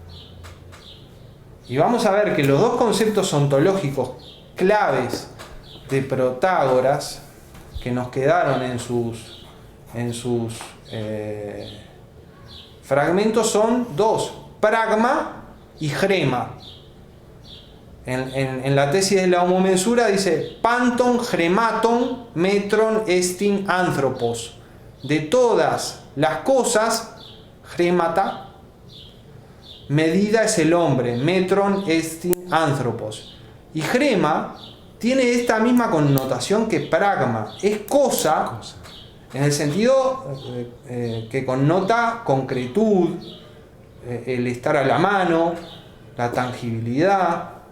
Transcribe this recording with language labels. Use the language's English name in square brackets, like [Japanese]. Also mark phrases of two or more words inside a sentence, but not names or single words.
[Spanish] Y vamos a ver que los dos conceptos ontológicos claves de Protágoras, que nos quedaron en sus fragmentos, son dos: pragma y grema. En la tesis de la homomensura dice [Greek] panton grematon metron estin anthropos. [Spanish] De todas las cosas, gremata, medida es el hombre, [Greek] metron estin anthropos. [Spanish] Y grema tiene esta misma connotación que pragma, es cosa, en el sentido que connota concretud, el estar a la mano, la tangibilidad.